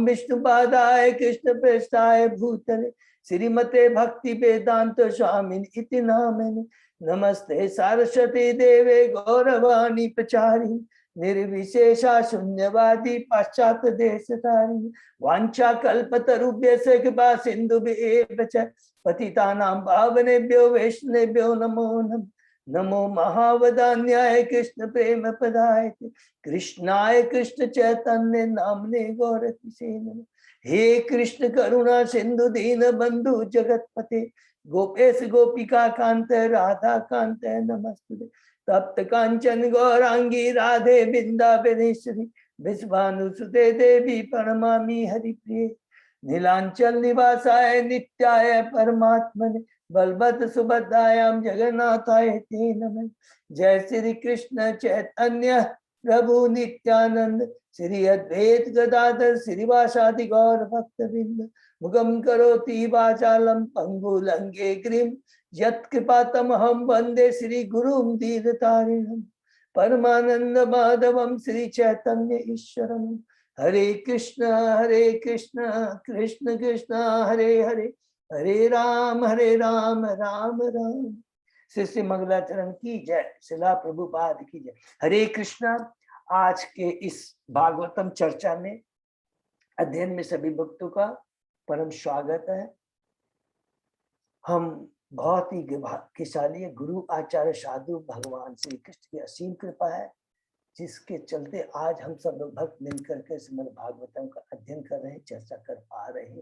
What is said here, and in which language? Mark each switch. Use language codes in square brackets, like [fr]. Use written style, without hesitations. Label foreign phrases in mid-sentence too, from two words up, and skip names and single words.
[sa] विष्णु पादाय कृष्ण प्रेष्ठाय भूतले श्रीमते भक्ति वेदांत स्वामिन इति नामिने नमस्ते सरस्वती देवे गौरवाणी प्रचारिणी निर्विशेषा शून्यवादी पाश्चात देशधारिणी वांछा कल्पतरुभ्यश्च कृपा सिन्धुभ्येव च पतितानां पावनेभ्यो वैष्णवेभ्यो नमो नमः नमो महावदान्याय कृष्ण प्रेम पदाय कृष्णाय कृष्ण चैतन्य नामने गौरतिसे नमः हे कृष्ण करुणा सिंधु दीन बंधु जगतपते गोपेश गोपिका कांत राधा कांत नमस्ते तप्त कांचन गौरांगी राधे वृंदावनेश्वरी विश्वानुसुते देवी प्रणमामि हरिप्रिये नीलांचल निवासाय नित्याय परमात्मने बलभद्र सुभद्रायां जगन्नाथाय ते नमः जय श्री कृष्ण चैतन्य प्रभु नित्यानंद श्री अद्वैत गदाधर श्रीवासादि गौर भक्तवृंद मुगम करोति वाचालम पंगु लंगे गिरिम यत्कृपातमहं वंदे श्री गुरुं दीनतारिणं परमानंद माधवम श्री चैतन्य ईश्वरम हरे कृष्ण कृष्ण कृष्ण हरे हरे हरे राम राम राम श्री [hi] मंगलाचरण की जय। शिला प्रभुपाद की जय। हरे कृष्णा। आज के इस भागवतम चर्चा में अध्ययन में सभी भक्तों का परम स्वागत है। हम बहुत ही भाग्यशाली गुरु आचार्य साधु भगवान श्री कृष्ण की असीम कृपा है, जिसके चलते आज हम सब लोग भक्त मिलकर के श्रीमद् भागवतम का अध्ययन कर रहे हैं, चर्चा कर पा रहे हैं।